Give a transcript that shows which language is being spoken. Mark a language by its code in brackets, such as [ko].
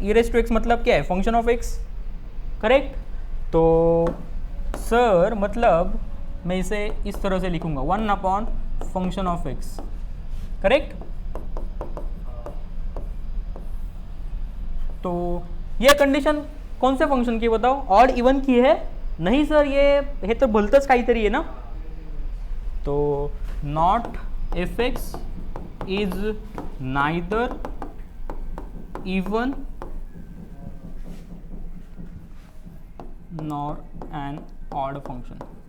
[hi] E raise to x मतलब क्या है, फंक्शन ऑफ एक्स, करेक्ट। तो सर मतलब मैं इसे इस तरह से लिखूंगा 1 upon function of x, correct. तो ये कंडीशन कौन से फंक्शन की बताओ, ऑड इवन की है? नहीं सर, [mr] ये हे तर भलतंच काहीतरी आहे ना। [en] तो not f x is neither even nor an odd function.